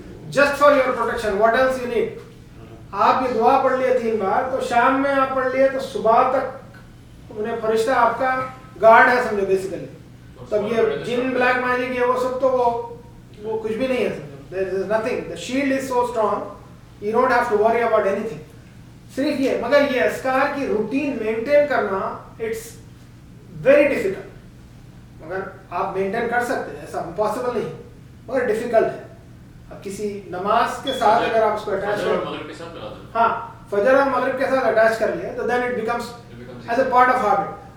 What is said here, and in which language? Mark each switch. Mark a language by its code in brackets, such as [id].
[en] Just for your protection. What else you need. [ur] آپ یہ دعا پڑھ لیے 3 بار تو شام میں آپ پڑھ لیے تو صبح تک انہیں فرشتہ آپ کا گارڈ ہے سمجھو بیسیکلی. تب یہ جن بلیک میجک یہ وہ سب تو وہ کچھ بھی نہیں ہے سمجھو. [en] there is nothing. the shield is so strong you don't have to worry about anything. [ur] صرف یہ مگر یہ اذکار کی روٹین مینٹین کرنا [en] It's very difficult. [ur] مگر آپ مینٹین کر سکتے ہیں ایسا امپاسبل نہیں مگر ڈیفیکلٹ ہے. اب کسی نماز کے ساتھ اگر آپ اس کو اٹیچ کر ہاں فجر اور مغرب کے ساتھ اٹیچ کر لیے تو [en] Then it becomes as a part of habit.